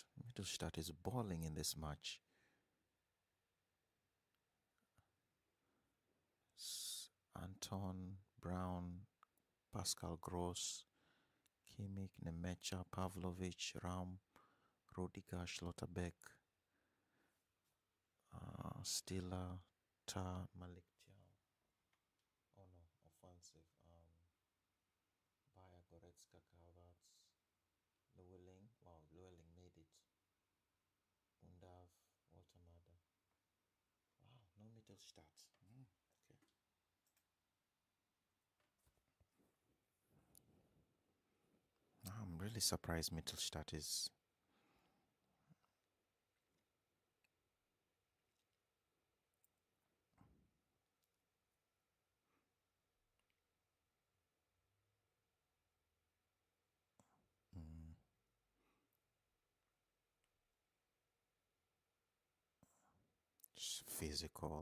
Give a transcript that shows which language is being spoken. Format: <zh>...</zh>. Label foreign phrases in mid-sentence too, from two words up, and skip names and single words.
<en>Mittelstadt is balling in this match. Anton, Brown, Pascal Gross, Kimmich, Nemecha, Pavlovic, Ram, Rodiger, Schlotterbeck, Stiller, Ta, Malik Jiao. Oh no, offensive. Bayer, Goretzka, Calverts, Llewellyn. Wow, Llewellyn made it. Undav, Waltermada. Wow, no Mittelstadt. Okay. I'm really surprised Mittelstadt is. Mm, physical.</en>